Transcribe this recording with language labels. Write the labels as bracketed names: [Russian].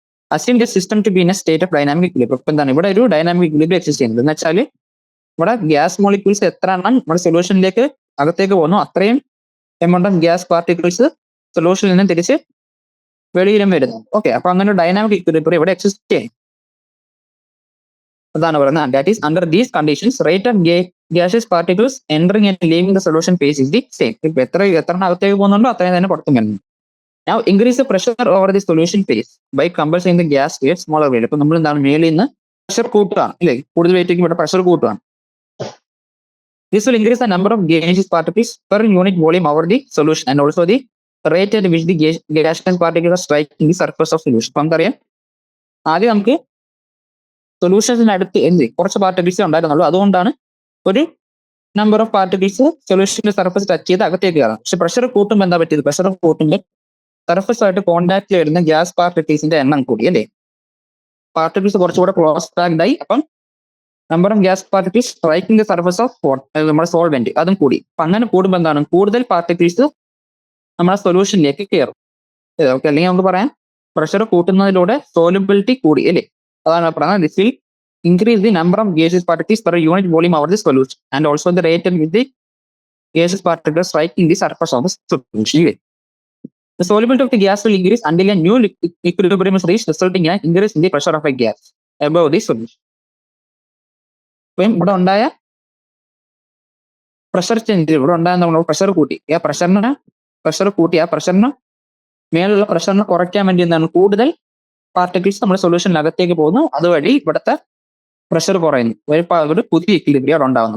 [English] Assume the system to be in a state of dynamic equilibrium. [Malayalam] ഇപ്പൊ എന്താണ് ഇവിടെ ഒരു ഡൈനാമിക് ഇക്വിലിബ്രിയം എക്സിസ്റ്റ് ചെയ്യുന്നത് എന്ന് വെച്ചാൽ ഇവിടെ ഗ്യാസ് മോളിക്യൂൾസ് എത്ര എണ്ണം നമ്മുടെ സൊല്യൂഷനിലേക്ക് അകത്തേക്ക് പോകുന്നു അത്രയും എമൗണ്ട് ഓഫ് ഗ്യാസ് പാർട്ടിക്കിൾസ് സൊല്യൂഷനിൽ നിന്ന് തിരിച്ച് വെളിയിലും വരുന്നു. ഓക്കെ, അപ്പൊ അങ്ങനെ ഡൈനാമിക് ഇക്വിലിബ്രിയം ഇവിടെ എക്സിസ്റ്റ് ചെയ്യും. അതാണ് പറയുന്നത്. [English] That is under these conditions rate of gaseous particles entering and leaving the solution phase is the same. [Malayalam] ഇപ്പൊ എത്ര അകത്തേക്ക് പോകുന്നുണ്ടോ അത്രയും തന്നെ പുറത്തും വരുന്നു. [English] Now increase the pressure over the solution phase by compressing the gas to a smaller volume. [Malayalam] ഇപ്പൊ നമ്മൾ എന്താണ് മേളിൽ നിന്ന് പ്രഷർ കൂട്ടുകയാണ്, അല്ലേ? കൂടുതൽ വെയിറ്റ് ഇവിടെ പ്രഷർ കൂട്ടുകയാണ്. [English] This will increase the number of gaseous particles per unit volume over the solution and also the rate at which the gaseous particles are striking the surface of solution. [Malayalam] അപ്പൊ നമുക്കറിയാം, ആദ്യം നമുക്ക് സൊല്യൂഷൻസിനടുത്ത് കുറച്ച് particles ഉണ്ടായിരുന്നുള്ളൂ. അതുകൊണ്ടാണ് ഒരു number of particles സൊല്യൂഷന്റെ surface touch ചെയ്ത് അകത്തേക്ക് കയറാം. പക്ഷെ പ്രഷർ കൂട്ടുമ്പോൾ എന്താ പറ്റിയത്? പ്രഷർ കൂട്ടുമ്പോൾ സർഫസ് ആയിട്ട് കോൺടാക്ട് വരുന്ന ഗ്യാസ് പാർട്ടിക്കിൾസിന്റെ എണ്ണം കൂടി, അല്ലേ? പാർട്ടിക്കിൾസ് കുറച്ചുകൂടെ ക്ലോസ് പാക്ഡ് ആയി. അപ്പം [English] number of gas particles striking the surface of [Malayalam] നമ്മുടെ സോൾവെന്റ് അതും കൂടി. അപ്പൊ അങ്ങനെ കൂടുമ്പോൾ എന്താണ്? കൂടുതൽ പാർട്ടിക്കിൾസ് നമ്മുടെ സൊല്യൂഷനിലേക്ക് കയറും. ഓക്കെ, അല്ലെങ്കിൽ നമുക്ക് പറയാം പ്രഷർ കൂട്ടുന്നതിലൂടെ സോലിബിലിറ്റി കൂടി, അല്ലേ? അതാണ് പറയുന്നത്. [English] This will increase the number of gaseous particles per unit volume over the solution and also the rate at which the gaseous particles striking the surface of the solution. The solubility of the gas will increase until a new equilibrium is reached, resulting in an increase in the pressure of a gas above the solution. [Malayalam] അപ്പം ഇവിടെ ഉണ്ടായ pressure change, ഇവിടെ ഉണ്ടായ നമ്മൾ pressure കൂട്ടി, ആ pressure കൂട്ടി ആ പ്രഷറിന് മേലുള്ള പ്രഷറിനെ കുറയ്ക്കാൻ വേണ്ടി എന്താണ് കൂടുതൽ പാർട്ടിക്കിൾസ് നമ്മുടെ സൊല്യൂഷനിലകത്തേക്ക് പോകുന്നു. അതുവഴി ഇവിടുത്തെ പ്രഷർ കുറയുന്നു, ഒരു പുതിയ ഇക്വിലിബ്രിയം അവിടെ ഉണ്ടാകുന്നു.